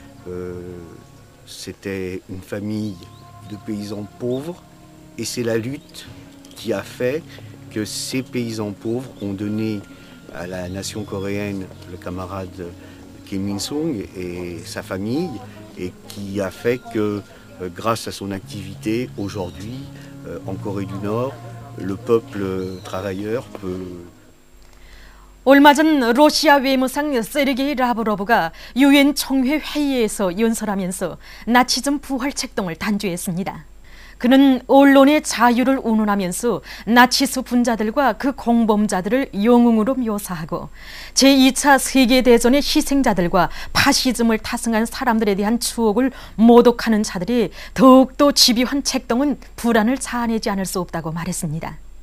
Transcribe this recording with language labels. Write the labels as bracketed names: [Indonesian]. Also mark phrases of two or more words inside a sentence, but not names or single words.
[French] C'était une famille de paysans pauvres et c'est la lutte qui a fait que ces paysans pauvres ont donné à la nation coréenne le camarade Kim Il-sung et sa famille et qui a fait que grâce à son activité aujourd'hui en Corée du Nord le peuple travailleur peut [Korean] 얼마 전 러시아 외무상 세르게이 라브로브가 유엔 총회 회의에서 연설하면서 나치즘 부활 책동을 단죄했습니다. 그는 언론의 자유를 운운하면서 나치스 분자들과 그 공범자들을 영웅으로 묘사하고 제2차 세계대전의 희생자들과 파시즘을 타승한 사람들에 대한 추억을 모독하는 자들이 더욱더 집요한 책동은 불안을 자아내지 않을 수 없다고 말했습니다.